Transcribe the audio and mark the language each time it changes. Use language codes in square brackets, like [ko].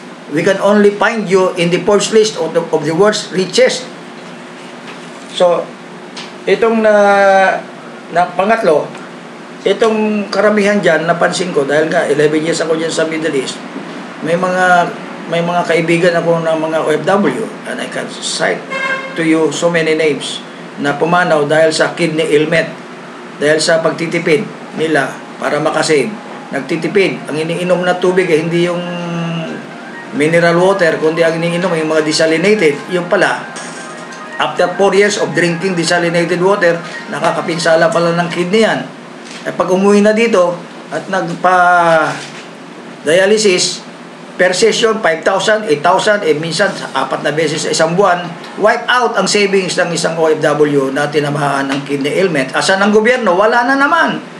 [en] We can only find you in the Forbes list of the world's richest. [tl] So, itong na pangatlo, itong karamihan dyan, napansin ko, dahil nga 11 years ako dyan sa Middle East, may mga kaibigan ako ng mga OFW, [en] and I can cite to you so many names, [tl] na pumanaw dahil sa kidney ailment, dahil sa pagtitipid nila para makasave. Nagtitipid, ang iniinom na tubig hindi yung mineral water, kundi ang iniinom yung mga desalinated. Yung pala, [en] after 4 years of drinking desalinated water, [tl] nakakapinsala pala ng kidney yan. Pag umuwi na dito at nagpa-dialysis, per session, 5,000, 8,000, minsan 4 na beses sa isang buwan, wipe out ang savings ng isang OFW na tinamaan ng kidney ailment. Asan ang gobyerno? Wala na naman.